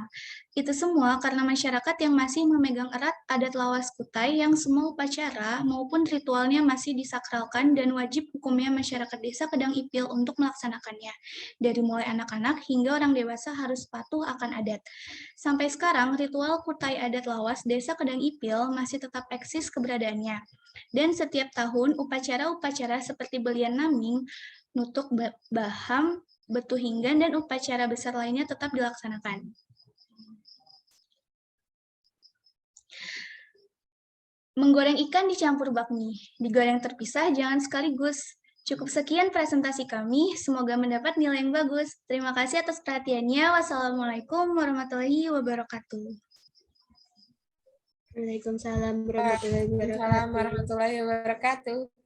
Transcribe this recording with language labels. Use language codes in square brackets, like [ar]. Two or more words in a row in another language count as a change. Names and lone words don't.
[id] Itu semua karena masyarakat yang masih memegang erat adat lawas Kutai yang semua upacara maupun ritualnya masih disakralkan dan wajib hukumnya masyarakat Desa Kedang Ipil untuk melaksanakannya. Dari mulai anak-anak hingga orang dewasa harus patuh akan adat. Sampai sekarang, ritual Kutai Adat Lawas Desa Kedang Ipil masih tetap eksis keberadaannya. Dan setiap tahun, upacara-upacara seperti belian naming, nutuk baham, betuhinggan, dan upacara besar lainnya tetap dilaksanakan. Menggoreng ikan dicampur bakmi, digoreng terpisah jangan sekaligus. Cukup sekian presentasi kami, semoga mendapat nilai yang bagus. Terima kasih atas perhatiannya. [ar] والسلام عليكم ورحمة الله وبركاته. وعليكم السلام ورحمة الله وبركاته. وعليكم السلام ورحمة الله وبركاته.